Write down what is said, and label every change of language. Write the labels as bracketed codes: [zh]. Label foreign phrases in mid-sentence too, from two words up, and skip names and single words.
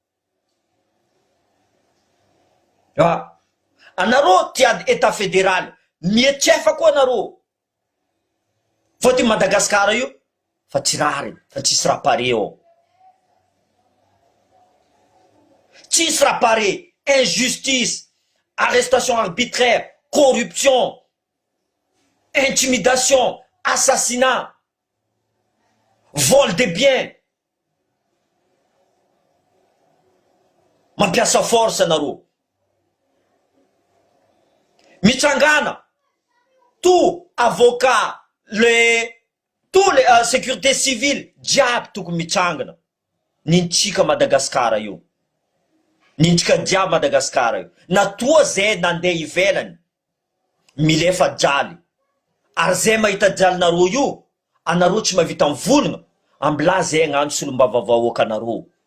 [mg] anareo tiady [fr] état fédéral [mg] mietrefa koa anareo fôty Madagasikara io fa tsy rary fa tsisy raha pare eo tsisy raha pare [fr] injustice arrestation arbitraire corruption intimidation assassinat vol de biens [mg] mampiasa force anareo mitrangana [fr] tout avocat tous les sécurité civile [mg] jiaby tokony mitrangana nintsika Madagasikara io nintsika jiaby Madagasikara io natoa zay nandeha ivelany milefa jaly ary zay mahita jalinareo io anareo tsy mavita mivolagna ambila zay agnano solombavavahoaka anareo